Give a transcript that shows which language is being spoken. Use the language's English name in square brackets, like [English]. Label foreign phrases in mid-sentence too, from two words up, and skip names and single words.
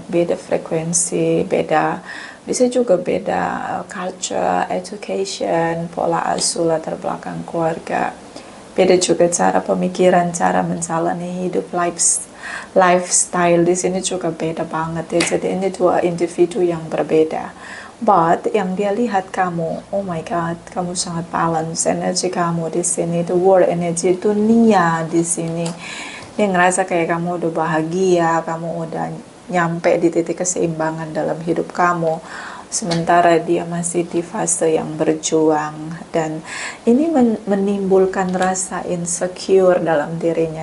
[Indonesian] Beda frekuensi, bisa juga beda [English] culture, education, [Indonesian] pola asuh, latar belakang keluarga. Beda juga cara pemikiran, cara menjalani hidup, lifestyle di sini juga beda banget ya. Jadi ini dua individu yang berbeda. But yang dia lihat kamu, [English] oh my God, [Indonesian] kamu sangat balance. Energi kamu di sini, [English] the world energy, [Indonesian] dunia di sini. Dia ngerasa kayak kamu udah bahagia, kamu udah nyampe di titik keseimbangan dalam hidup kamu. Sementara dia masih di fase yang berjuang, dan ini menimbulkan rasa insecure dalam dirinya.